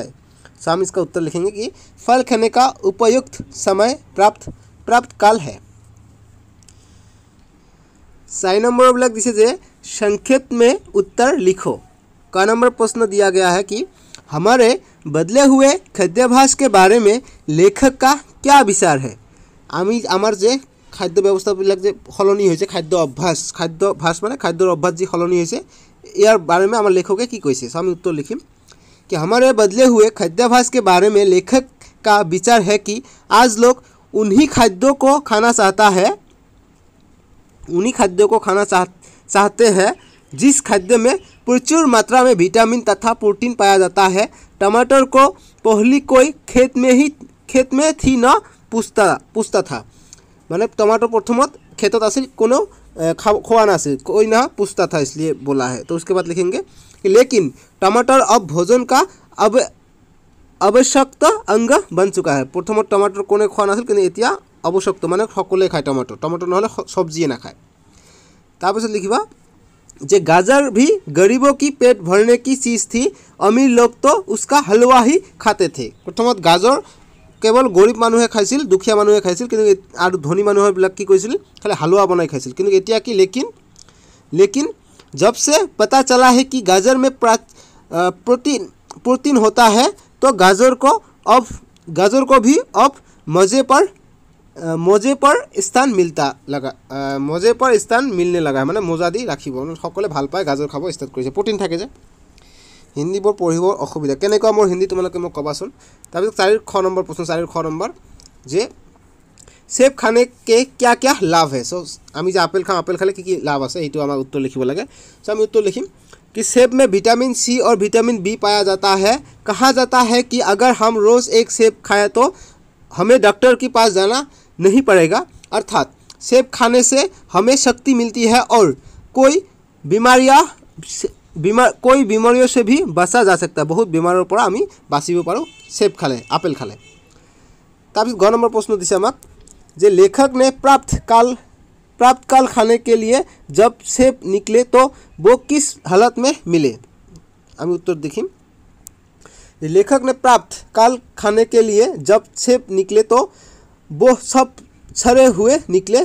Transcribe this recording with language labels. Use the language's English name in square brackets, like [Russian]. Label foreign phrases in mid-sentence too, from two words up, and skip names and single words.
[Hindi] सो हम इसका उत्तर लिखेंगे कि फल खाने का उपयुक्त समय प्राप्त काल है। 4 नंबर ब्लॉक [Assamese] দিছে যে [Hindi] संक्षेप में उत्तर लिखो। का नंबर प्रश्न दिया गया है कि हमारे बदले हुए खाद्याभ्यास के बारे में लेखक का क्या विचार है। [Assamese] আমি আমাৰ যে খাদ্য ব্যৱস্থাবিলাক যে চলনি হৈছে, খাদ্য অভ্যাস মানে খাদ্যৰ অভ্যাস যি চলনি হৈছে, যাৰ [Hindi] बारे में [Assamese] আমাৰ লেখকে কি কৈছে। চ' আমি উত্তৰ লিখিম [Hindi] कि हमारे बदले हुए खाद्याभ्यास के बारे में लेखक का विचार है कि आज लोग उन्हीं खाद्यों को खाना चाहते हैं जिस खाद्य में प्रचुर मात्रा में विटामिन तथा प्रोटीन पाया जाता है। टमाटर को पहली कोई खेत में थी न पूछता था, [Assamese] মানে টমাটৰ প্ৰথমত খেতত আছিল, কোনো খোৱা নাছিল, [Hindi] कोई ना पूछता था, इसलिए बोला है। तो उसके बाद लिखेंगे कि लेकिन टमाटर अब भोजन का आवश्यक अंग बन चुका है। [Assamese] প্ৰথম টমাটৰ কোনে খোৱা নাছিল, কিন্তু এতিয়া আৱশ্যক, মানে সকলে খায় টমাটৰ নহলে চব্জী না খায়। তাৰ পিছত লিখিবা যে [Hindi] गाजर भी गरीबों की पेट भरने की चीज़ थी, अमीर लोग तो उसका हलवा ही खाते थे। [Assamese] प्रथमत गाजर কেৱল গৰীব মানুহে খাইছিল, দুখীয়া মানুহে খাইছিল, কিন্তু আৰু ধনী মানুহবিলাক কি কৰিছিল খালি হালুৱা বনাই খাইছিল। কিন্তু এতিয়া কি [Hindi] लेकिन जब से पता चला है कि गाजर में प्रोटीन होता है तो गाजर को भी अब मजे पर स्थान मिलने लगा है। [Assamese] মানে মজা দি ৰাখিব, সকলে ভাল পায় গাজৰ খাব ষ্টাৰ্ট কৰিছে, প্ৰটিন থাকে যে। হিন্দীবোৰ পঢ়িব অসুবিধা কেনেকুৱা মোৰ হিন্দী তোমালোকে মোক ক'বাচোন। তাৰপিছত 4 খ নম্বৰ প্ৰশ্ন, 4 খ নম্বৰ যে [Hindi] सेब खाने के क्या क्या लाभ है। [Assamese] চ' আমি যে আপেল খাম, আপেল খালে কি লাভ আছে যে আমি উত্তৰ লিখিব লাগে। চ' আমি উত্তৰ লিখিম [Hindi] कि सेब में विटामिन सी और विटामिन बी पाया जाता है। कहा जाता है कि अगर हम रोज़ एक सेब खाएं तो हमें डॉक्टर के पास जाना नहीं पड़ेगा, अर्थात सेब खाने से हमें शक्ति मिलती है और कोई बीमारियों से भी बचा जा सकता है। [Assamese] बहुत बीमारों पर আমি বাচিব পাৰো চেব খালে, আপেল খালে। তব গ নম্বৰ প্ৰশ্ন দিছে আমাক যে [Hindi] लेखक ने प्राप्त काल खाने के लिए जब सेब निकले तो वो किस हालत में मिले। हम उत्तर देखिए, लेखक ने प्राप्त काल खाने के लिए जब सेब निकले तो वो सब सड़े हुए निकले।